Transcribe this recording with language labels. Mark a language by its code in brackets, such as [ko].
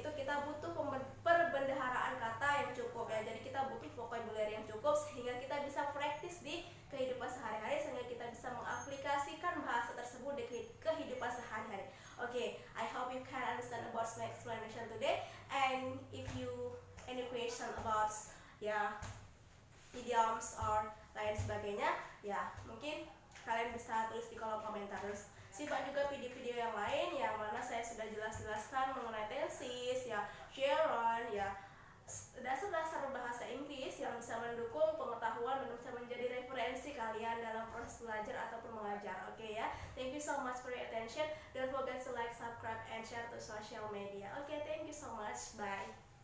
[id] kita butuh perbendaharaan kata yang cukup ya. Jadi kita butuh vocabulary yang cukup sehingga kita bisa praktis di kehidupan sehari-hari, sehingga kita bisa mengaplikasikan bahasa tersebut di kehidupan sehari-hari. [en] Okay, I hope you can understand about my explanation today. And if you any question about idioms or [id] lain sebagainya, mungkin kalian bisa tulis di kolom komentar. Terus simak juga video-video yang lain yang mana saya sudah jelaskan mengenai tenses, gerund, dasar-dasar bahasa Inggris yang bisa mendukung pengetahuan dan bisa menjadi referensi kalian dalam proses belajar ataupun mengajar. Okay ya. [en] Thank you so much for your attention. Don't forget to like, subscribe, and share to social media. Okay, thank you so much. Bye.